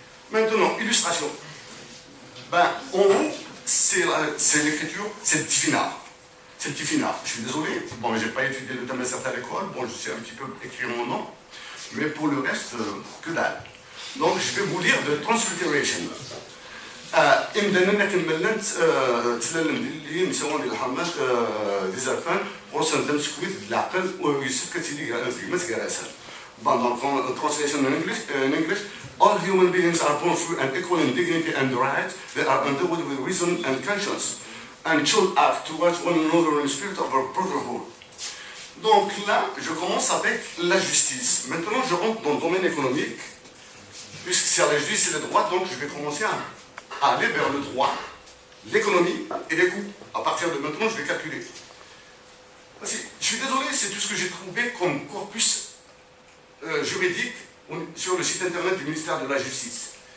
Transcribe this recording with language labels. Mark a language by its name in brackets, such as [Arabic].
[French] Maintenant, illustration. Ben, en haut, c'est l'écriture, c'est le Tifina. C'est le Tifina. Je suis désolé, bon, je n'ai pas étudié le Tamazir à l'école, bon, je sais un petit peu écrire mon nom, mais pour le reste, que dalle. Donc, je vais vous lire de Transliteration. إمداننا كنملنا تسلل اللي نسوون ديال الحرمات دي زرفان غوصن دم سكويت العقل ويوسف كتيلي كلمات كراسل. [English] Dans translation in English, all human beings are born free and equal in dignity and rights. They are endowed with reason and conscience and should act towards one another in the spirit of our brotherhood. [French] Donc là, je commence avec la justice. Maintenant, je rentre dans le domaine économique. Puisque c'est la justice et le droit, donc je vais commencer à aller vers le droit, l'économie et les coûts. À partir de maintenant, je vais calculer. Je suis désolé, c'est tout ce que j'ai trouvé comme corpus juridique sur le site internet du ministère de la Justice.